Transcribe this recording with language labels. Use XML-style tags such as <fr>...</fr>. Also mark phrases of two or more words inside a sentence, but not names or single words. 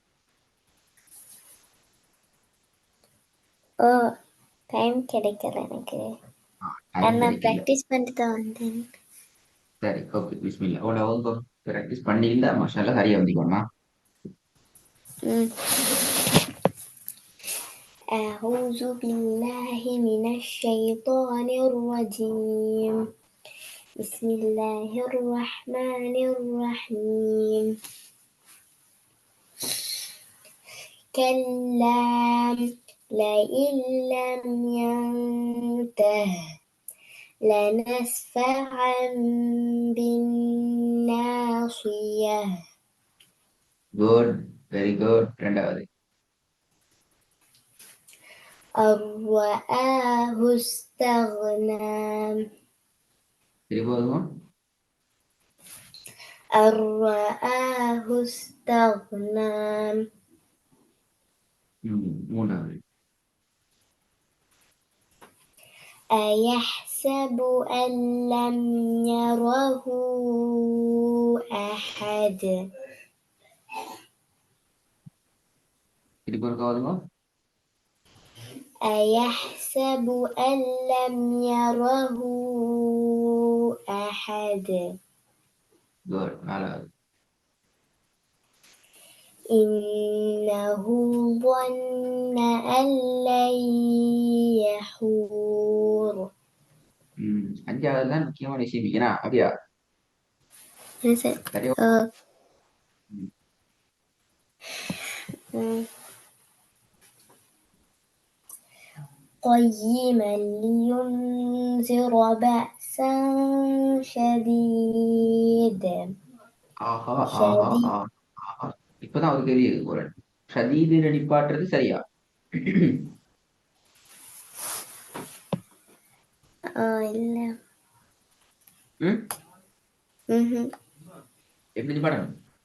<ta>ஓ, டைம் கிடைக்கல எனக்கு. டைம் நான் கிடைக்கல. ப்ராக்டிஸ் பண்ணிட்டு தான் வந்தேன். சரி, ஓகே, பிஸ்மில்லா. உன்னோட</ta> <en>homework practice</en> <ta>பண்ணியிருந்தா மாஷால்லா சரியா வந்துக்கோமா? ம்.</ta> <ar>أعوذ بالله من الشيطان الرجيم. بسم الله الرحمن الرحيم. كلا لئن لم ينته لنسفعا بالناصية.</ar> <en>good, very good.</en> <ta>ரெண்டாவது.</ta> <ar>أن رآه استغنى.</ar> <ta>திரும்ப வருவோம்.</ta> <ar>أن رآه استغنى.</ar> <ta>மூணாவது.</ta> <ar>أيحسب أن لم يره أحد.</ar> <ta>திரும்ப ஒருக்கா வருவோம்.</ta> <ar>أيحسب أن لم يره أحد.</ar> <ta>குட். நாலாவது.</ta> <ar>إنه ظن أن لن يحور.</ar> <ta>அஞ்சாவது தான் முக்கியமான விஷயம். ஏன்னா அப்படியா? சரியா? ம்.</ta> <ar>قيما لينذر بأسا شديد.</ar> <ta>ஆஹா, ஆஹா,</ta> <ar>شديد.</ar> <ta>ஆஹா, ஆஹா. இப்பதான் அவருக்கு தெரியுது குரல். ஷதீது நடிப்பாட்டுறது சரியா? இல்ல. ம். ம்ஹும். எப்படி நிப்பாடணும்?</ta>